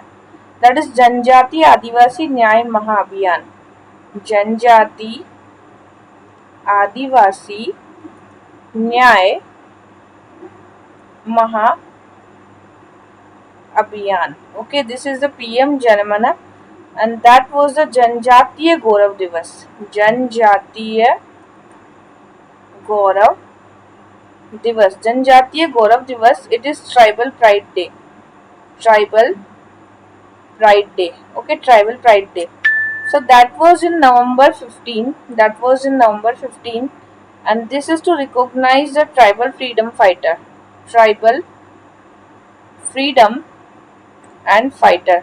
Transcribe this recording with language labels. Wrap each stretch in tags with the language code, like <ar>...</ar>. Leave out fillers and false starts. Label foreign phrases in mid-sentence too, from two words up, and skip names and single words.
<en>That is Janjati Adivasi Nyay Mahabhiyan. Janjati Adivasi Nyay Mahabhiyan. Okay, this is the PM Janamana, and that was the Janjatiya Gaurav Divas. Janjatiya Gaurav Divas. Janjatiya Gaurav Divas. It is Tribal Pride Day. Tribal Pride Day. Okay, Tribal Pride Day. So that was in November 15. That was in November 15, and this is to recognize the tribal freedom fighter. Tribal freedom and fighter.</en>